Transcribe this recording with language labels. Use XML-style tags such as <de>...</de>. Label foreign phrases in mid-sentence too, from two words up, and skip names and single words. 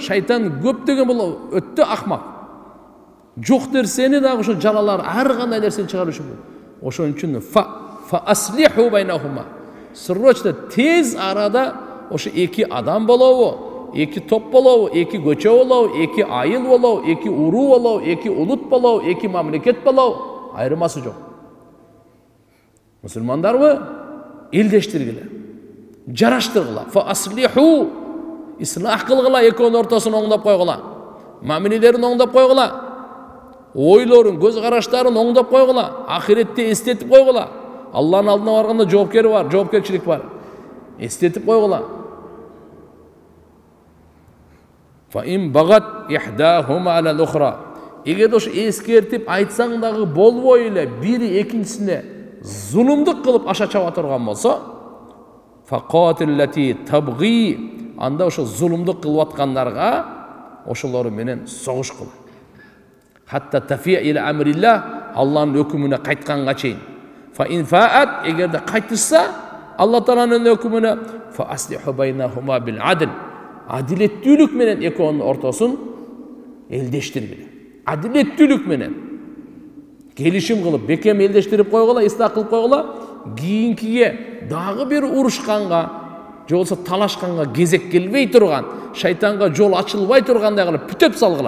<ky>Шайтан көптөгөн бул өттө акмак. Жок нерсени дагы ошо жалалар, ар кандай нерсени чыгарышы бул. Ошон үчүн</ky> <ar>فأصلحوا بينهما.</ar> <ky>Срочно тез арада ошо эки адам болобу, эки топ болобу, эки көчө болобу, эки айыл болобу, эки уруу болобу, эки улут болобу, эки мамлекет болобу, айырмасы жок. Мусулмандарбы элдештиргиле, жараштыргыла.</ky> <ar>فأصلحوا,</ar> <ky>ислах кылгыла, экөөнүн ортосун оңдоп койгула. Мамилелерин оңдоп койгула. Ойлорун, көз караштарын оңдоп койгула. Ахиретти эстетип койгула. Алланын алдына барганда жоопкери бар, жоопкерчилик бар. Эстетип койгула.</ky> <ar>فإن بغت إحداهما على الأخرى.</ar> <ky>Эгер ошо эскертип айтсаң дагы болбой эле бири экинчисине зулумдук кылып аша чаба турган болсо,</ky> <ar>فقاتلوا التي تبغي,</ar> <ky>анда ошо зулумдук кылып аткандарга ошолору менен согуш кыл.</ky> <ar>حتى تفيء إلى أمر الله,</ar> <ky>Алланын өкүмүнө кайтканга чейин.</ky> <ar>فإن فاءت,</ar> <ky>эгерде кайтышса Алла Тааланын өкүмүнө,</ky> <ar>فأصلحوا بينهما بالعدل,</ar> <ky>адилеттүүлүк менен экөөнүн ортосун элдештиргиле. Адилеттүүлүк менен келишим кылып, бекем элдештирип койгула, ислах кылып койгула, кийинкиге дагы бир урушканга, же болбосо талашканга кезек келбей турган, шайтанга жол ачылбай тургандай кылып бүтөп салгыла.</ky>